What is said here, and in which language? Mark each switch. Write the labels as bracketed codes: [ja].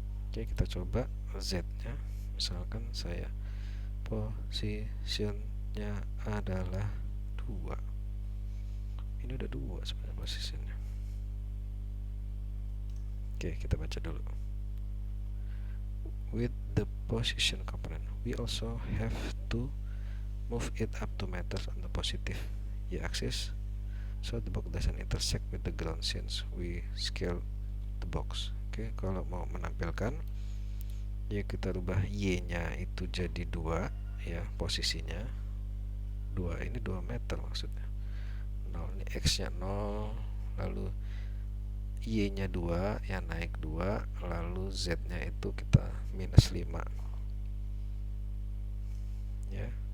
[id] Oke, kita coba z nya. Misalkan saya posisinya adalah 2. Ini udah 2 sebenarnya posisinya. Oke, kita baca dulu. [en] With the position component, we also have to move it up 2 meters on the positive y-axis, so the box doesn't intersect with the ground since we scale the box. [id] Oke, kalau mau menampilkan, ya kita rubah y-nya itu jadi 2 ya, posisinya 2, ini 2 meter maksudnya. 0, ini x-nya 0, lalu y-nya 2, ya naik 2, lalu z-nya itu kita minus 5 ya.